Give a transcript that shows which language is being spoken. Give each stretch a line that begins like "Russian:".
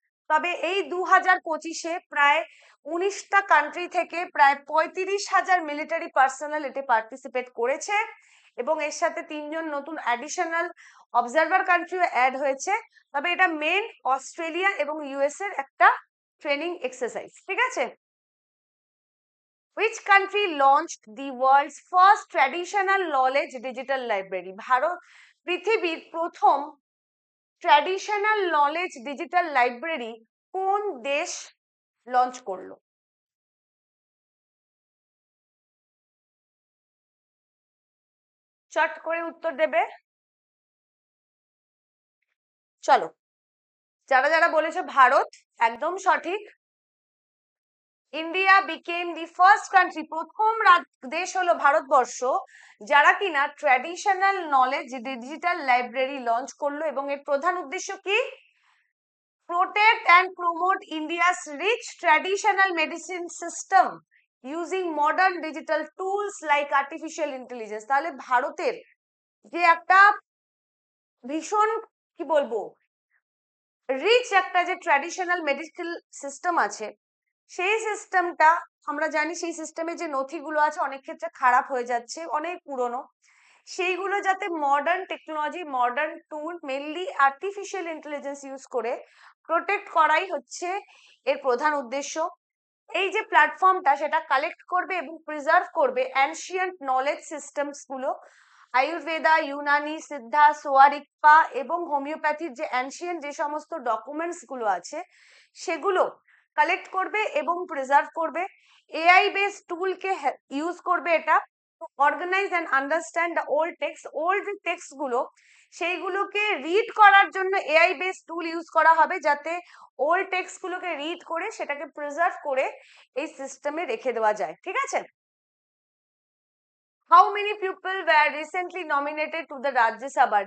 Bangla: তবে এই 2025-এ প্রায় 19টা কান্ট্রি থেকে প্রায় 35,000 মিলিটারি পার্সোনাল এতে পার্টিসিপেট করেছে এবং এর সাথে 3জন নতুন অ্যাডিশনাল অবজারভার কান্ট্রিও অ্যাড হয়েছে। তবে এটা মেন অস্ট্রেলিয়া এবং ইউএস এর একটা ট্রেনিং এক্সারসাইজ, ঠিক আছে?
English: Which country launched the world's first traditional knowledge digital library?
Bangla: Bharat পৃথিবীর প্রথম ট্র্যাডিশনাল নলেজ ডিজিটাল লাইব্রেরি কোন দেশ লঞ্চ করলো? চট করে উত্তর দেবে। চলো, যারা যারা বলেছে ভারত, একদম সঠিক।
English: India became the first country,
Bangla: প্রথম দেশ হলো ভারতবর্ষ যারা কিনা traditional knowledge digital library launch করলো এবং এর প্রধান উদ্দেশ্য কি?
English: protect and promote India's rich traditional medicine system using modern digital tools like artificial intelligence।
Bangla: তাহলে ভারতের যে একটা ভীষণ কি বলবো রিচ একটা যে ট্র্যাডিশনাল মেডিকেল সিস্টেম আছে, সেই সিস্টেমটা আমরা জানি সেই সিস্টেমে যে নথিগুলো আছে অনেক ক্ষেত্রে খারাপ হয়ে যাচ্ছে, অনেক পুরনো। সেইগুলো যাতে মডার্ন টেকনোলজি, মডার্ন টুল, মেনলি আর্টিফিশিয়াল ইন্টেলিজেন্স ইউজ করে প্রোটেক্ট করাই হচ্ছে এর প্রধান উদ্দেশ্য। এই যে প্ল্যাটফর্মটা সেটা কালেক্ট করবে এবং প্রিজার্ভ করবে অ্যানশিয়েন্ট নলেজ সিস্টেমস গুলো, আয়ুর্বেদা, ইউনানি, সিদ্ধা, সোয়ারিকপা এবং হোমিওপ্যাথির যে অ্যানশিয়েন্ট যে সমস্ত ডকুমেন্টস গুলো আছে সেগুলো কালেক্ট করবে এবং প্রিজার্ভ করবে। এআই বেসড টুলকে ইউজ করবে এটা
English: Organise and understand the old text.
Bangla: Old যে টেক্সট গুলো সেইগুলোকে রিড করার জন্য এআই বেসড টুল ইউজ করা হবে যাতে ওল্ড টেক্সট গুলোকে রিড করে সেটাকে প্রিজার্ভ করে এই সিস্টেমে রেখে দেওয়া যায়, ঠিক আছে?
English: How many people were recently nominated to the Rajya Sabha?